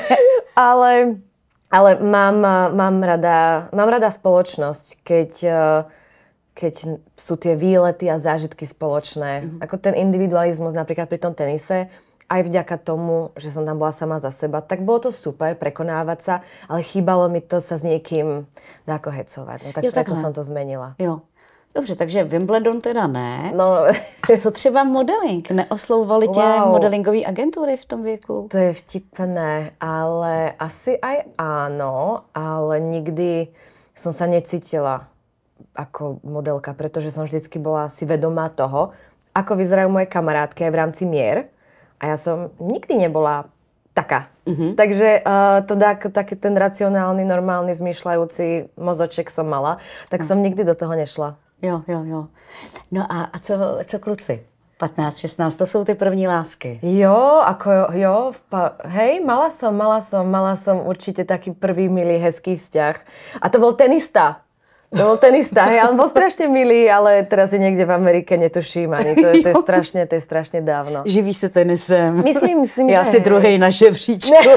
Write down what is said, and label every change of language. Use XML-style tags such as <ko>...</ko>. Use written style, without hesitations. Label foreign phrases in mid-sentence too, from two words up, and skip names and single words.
<sk>ale mám rada spoločnosť, keď sú tie výlety a zážitky spoločné. Ako ten individualizmus napríklad pri tom tenise, aj vďaka tomu, že som tam bola sama za seba, tak bolo to super prekonávať sa, ale chýbalo mi to sa s niekým dáko hecovať. No, tak preto som to zmenila.</sk> <cs>Jo. Dobře, takže Wimbledon teda ne. No. A co třeba modeling? Neoslovovaly tě modelingové agentury v tom věku?</cs> <sk>To je vtipné, ale asi aj áno, ale nikdy som sa necítila ako modelka, pretože som vždycky bola si vedomá toho, ako vyzerajú moje kamarátky aj v rámci mier. A ja som nikdy nebola taká. Takže to taký ten racionálny, normálny, zmýšľajúci mozoček som mala, tak som nikdy do toho nešla.</sk> <cs>Jo. No a co kluci? 15, 16, to jsou ty první lásky.</cs> <sk>Hej, mala som určite taký prvý milý, hezký vzťah. A to bol tenista. Hej, on bol strašne milý, ale teraz je niekde v Amerike, netuším ani. To je strašne dávno.</sk> <cs>Živí se tenisem. Myslím, já si druhej na žebříčku.</cs>